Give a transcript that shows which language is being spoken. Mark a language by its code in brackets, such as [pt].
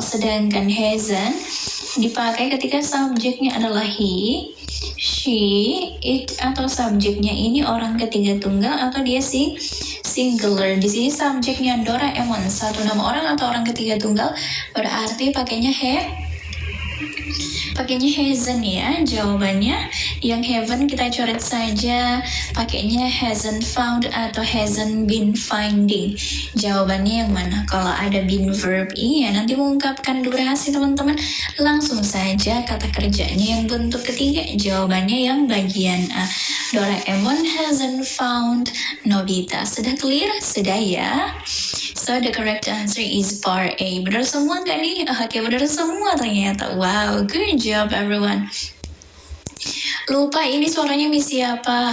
[id] Sedangkan hasn't dipakai ketika subjeknya adalah he, she, it, atau subjeknya ini orang ketiga tunggal atau dia singular. Di sini subjeknya Doraemon, satu nama orang atau orang ketiga tunggal, berarti pakainya Pakainya hasn't ya jawabannya. Yang haven't kita coret saja, pakainya hasn't found atau hasn't been finding. Jawabannya yang mana? Kalau ada been verb iya nanti mengungkapkan durasi teman-teman. Langsung saja kata kerjanya yang bentuk ketiga. Jawabannya yang bagian A. [en] Doraemon hasn't found Nobita. [id] Sudah clear? Sudah ya? [en] So the correct answer is part A. [id] Benar semua nggak nih? Oke, benar semua ternyata. [en] Wow, good job everyone. [id] Lupa ini suaranya Miss siapa?